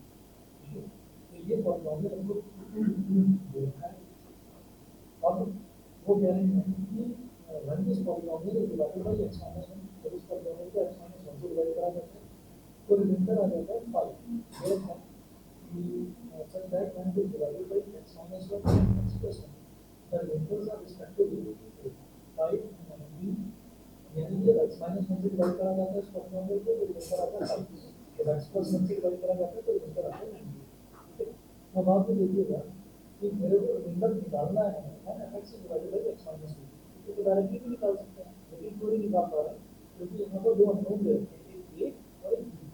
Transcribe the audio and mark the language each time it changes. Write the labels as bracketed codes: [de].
[hi] तो ये पॉलिनोमियल हमको दे रखा है. अब वो कह रहे हैं कि [en] when this polynomial is divided by x minus 1, [hi] जब इस polynomial को x minus 1 से डिवाइड करा जाता है तो रिमाइंडर आ जाता है 5. ये है कि [en] such that when it is divided by x minus 1 and x plus 1, the remainders are respectively 5 and 19. [hi] यानी जब x minus 1 से डिवाइड करा जाता है इस polynomial को तो रिमाइंडर आता है 5. जब x plus 1 से डिवाइड करा जाता है तो रिमाइंडर आता है 19. ठीक है. अब आप ये देखिएगा कि मेरे को रिमाइंडर निकालना है fx divided by x minus 2. तो डायरेक्टली भी निकाल सकते हैं लेकिन क्यों नहीं निकाल पा रहे हैं क्योंकि यहाँ पर दो अननोन दे रखे हैं, एक a और एक b.